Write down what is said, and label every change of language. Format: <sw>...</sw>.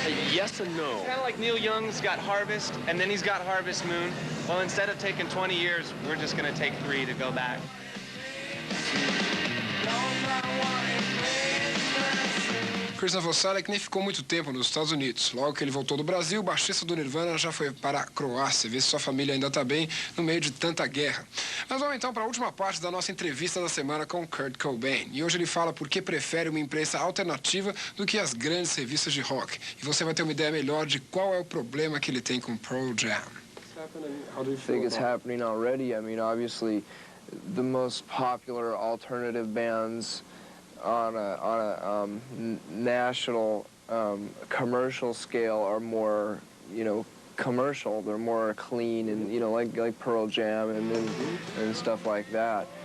<en>Yes and no. It's kind of like Neil Young's got Harvest, and then he's got Harvest Moon. Well, instead of taking 20 years, we're just going to take 3 to go back.</en> <pt>Christopher Salek nem ficou muito tempo nos Estados Unidos. Logo que ele voltou do Brasil, o baixista do Nirvana já foi para a Croácia, ver se sua família ainda está bem no meio de tanta guerra. Mas vamos então para a última parte da nossa entrevista da semana com Kurt Cobain. E hoje ele fala por que prefere uma imprensa alternativa do que as grandes revistas de rock. E você vai ter uma ideia melhor de qual é o problema que ele tem com Pearl Jam.</pt> <en>I think it's happening already. I mean, obviously, the most popular alternative bands on a national commercial scale are more, you know, commercial. They're more clean and, you know, like Pearl Jam and stuff like that.</en>